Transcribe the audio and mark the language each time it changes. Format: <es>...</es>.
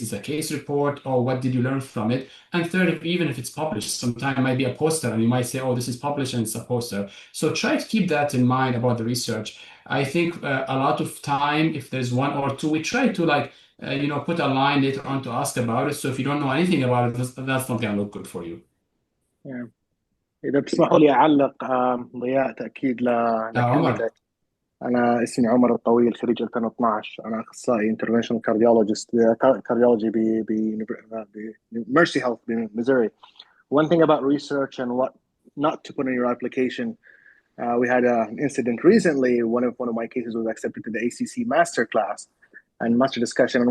<en>Is a case report, or what did you learn from it? And third, even if it's published, sometimes it might be a poster and you might say, oh, this is published and it's a poster. So try to keep that in mind about the research. I think a lot of time, if there's 1 or 2, we try to like, put a line later on to ask about it. So if you don't know anything about it, that's not gonna look good for you. Yeah.</en> <ar>إذا بتسمحوا لي أعلق ضياء تأكيد عمر. لكلمتك. أنا اسمي عمر الطويل، خريج 2012. أنا أخصائي interventional cardiologist cardiology ب Mercy Health in Missouri.</ar> <en>One thing about research and what not to put in your application. We had an incident recently. One of my cases was accepted to the ACC master class and master discussion.</en>